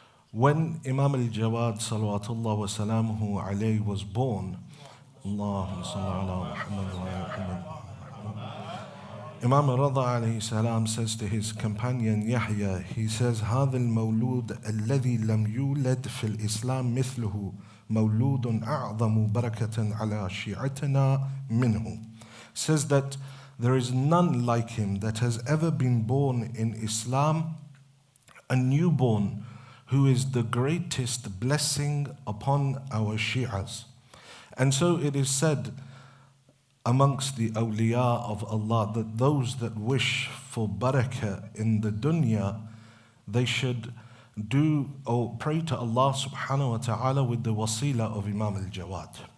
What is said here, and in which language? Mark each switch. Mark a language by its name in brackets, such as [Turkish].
[English] When Imam al-Jawad salawatullah wa salamuhu alayhi was born, Allahumma salli ala Muhammad wa ala Muhammad, Imam Rada alayhi salam says to his companion Yahya, he says, [Arabic] هذا المولود الذي لم يولد في الإسلام مثله مولود أعظم بركة على شيعتنا منه. [English] Says that there is none like him that has ever been born in Islam, a newborn who is the greatest blessing upon our Shi'as. And so it is said amongst the awliya of Allah that those that wish for barakah in the dunya, they should do or pray to Allah subhanahu wa ta'ala with the wasila of Imam al-Jawad.